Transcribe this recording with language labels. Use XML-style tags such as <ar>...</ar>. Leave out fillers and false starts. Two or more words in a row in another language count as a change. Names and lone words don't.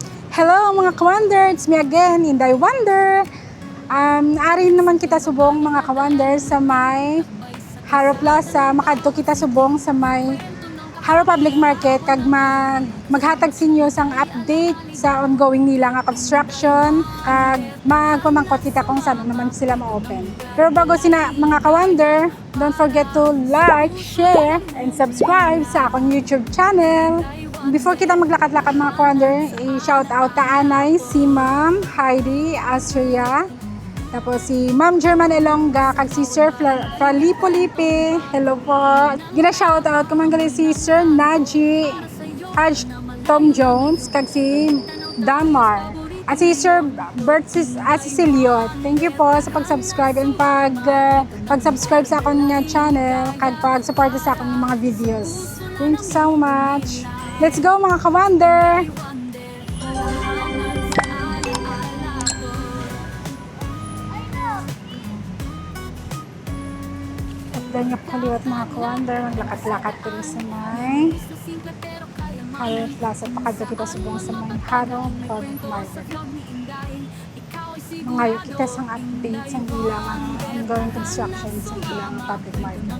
<en>Hello</en> <hil>mga ka-wonder,</hil> <en>it's me again, Inday Wonder.</en> <hil>Ari naman kita subong mga ka-wonder sa may Haro Plaza, makadto kita subong sa may Haro Public Market kag maghatag sinyo sang update sa ongoing nila nga construction kag magpamangkot kita kung saan naman sila ma-open. Pero bago sina mga ka-wonder,</hil> <en>don't forget to like, share, and subscribe</en> <hil>sa akong YouTube channel. Before kita maglakad-lakad mga ka-wonder, i-</hil> <en>shout out</en> <hil>ta anay si Ma'am Heidi Astria, tapos si Ma'am German Elonga, kag si Sir Fralipolipe. Hello po. Gina-shout out ko man gali si Sir Naji Haj Tom Jones, kag si Damar. At si Sir Bert Cecilio.</hil> <en>Thank you</en> <hil>po sa pag-subscribe and pag-subscribe sa akong channel kag pag-support sa akong mga videos.</hil> <en>Thank you so much. Let's go</en> <hil>mga ka-wonder! Dahil yung kaliwat mga ka-wonder, maglakad-lakad ko sa may Haro Plaza. Pakadto kita subong sa may Haro Public Market. Mangayo kita sang update sa ilang</hil> <en>ongoing construction</en> <hil>sa ilang public market.</hil>